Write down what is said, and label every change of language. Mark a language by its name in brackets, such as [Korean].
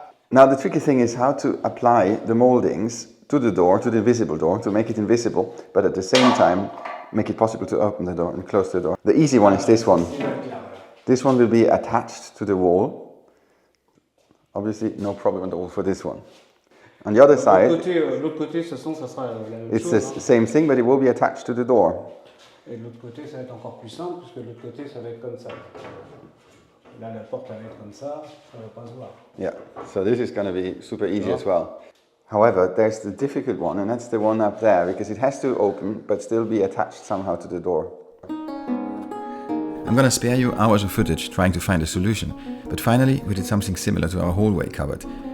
[English] Now the tricky thing is how to apply the moldings to the door, to the invisible door, to make it invisible, but at the same time make it possible to open the door and close the door. The easy one is this one. This one will be attached to the wall. Obviously no problem at all for this one. On the other side, [French] L'autre côté, de toute façon, ça sera la même [English] it's [French] chose. [English] the same thing, but it will be attached to the door. [French] Et de l'autre côté, ça va être encore plus simple, parce que de l'autre côté, ça va être comme ça. Là, la porte va être comme ça va pas se voir. [English] Yeah, so this is going to be super easy as well. However, there's the difficult one, and that's the one up there, because it has to open, but still be attached somehow to the door. I'm gonna spare you hours of footage trying to find a solution, but finally we did something similar to our hallway cupboard.